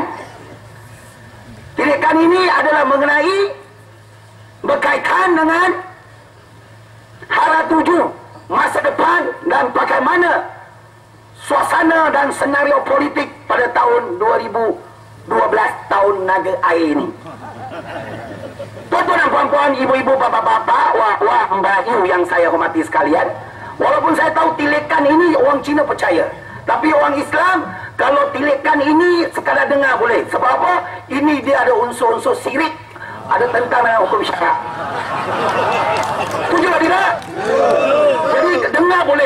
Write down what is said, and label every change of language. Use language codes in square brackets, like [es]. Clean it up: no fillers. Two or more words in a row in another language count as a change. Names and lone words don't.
[ms] Tilikan ini adalah mengenai berkaitan dengan hara tuju masa depan dan bagaimana suasana dan senario politik pada tahun 2012 tahun naga air ini. Tuan-tuan dan puan-puan, ibu-ibu, bapak-bapak, wak-wak, [jv] mbak yu [ms] yang saya hormati sekalian, walaupun saya tahu tilikan ini orang Cina percaya, tapi orang Islam kalau tilikan ini sekadar dengar boleh. Sebab apa? Ini dia ada unsur-unsur syirik, ada tentang dengan hukum syarak. Setuju tak tidak? Jadi dengar boleh.